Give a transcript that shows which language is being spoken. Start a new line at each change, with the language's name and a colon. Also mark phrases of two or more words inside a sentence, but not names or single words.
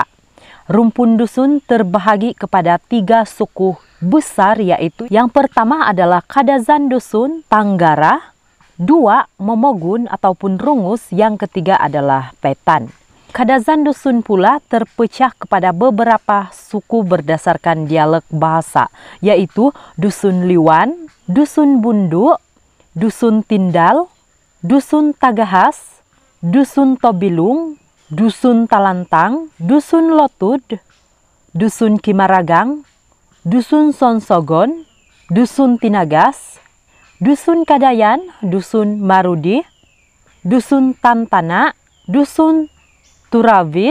Malay: Rumpun Dusun terbahagi kepada 3 suku besar, yaitu yang pertama adalah Kadazan Dusun, Tanggara, 2 Momogun ataupun Rungus, yang ketiga adalah Petan. Kadazan Dusun pula terpecah kepada beberapa suku berdasarkan dialek bahasa, yaitu Dusun Liwan, Dusun Bundu, Dusun Tindal, Dusun Tagahas, Dusun Tobilung, Dusun Talantang, Dusun Lotud, Dusun Kimaragang, Dusun Sonsogon, Dusun Tinagas, Dusun Kadayan, Dusun Marudi, Dusun Tantana, Dusun Turavid,